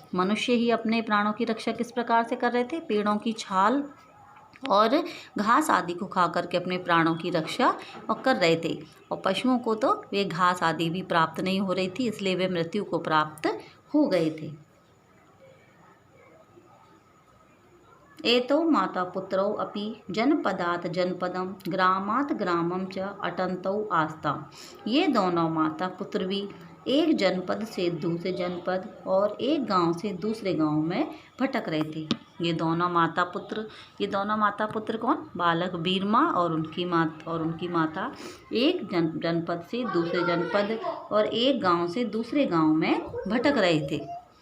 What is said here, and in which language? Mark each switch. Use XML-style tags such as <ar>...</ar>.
<hi>मनुष्य ही अपने प्राणों की रक्षा किस प्रकार से कर रहे थे, पेड़ों की छाल और घास आदि को खा करके अपने प्राणों की रक्षा और कर रहे थे। और पशुओं को तो वे घास आदि भी प्राप्त नहीं हो रही थी, इसलिए वे मृत्यु को प्राप्त हो गए थे।</hi> <sa>एतौ माता पुत्रौ अपि जनपदात् जनपदम ग्रामात् ग्रामम च अटन्तौ आस्ताम्।</sa> <hi>ये दोनों माता पुत्र भी एक जनपद से दूसरे जनपद और एक गांव से दूसरे गांव में भटक रहे थे। ये दोनों माता पुत्र कौन, बालक बीरमा और उनकी माता एक जनपद से दूसरे जनपद और एक गांव से दूसरे गांव में भटक रहे थे।</hi>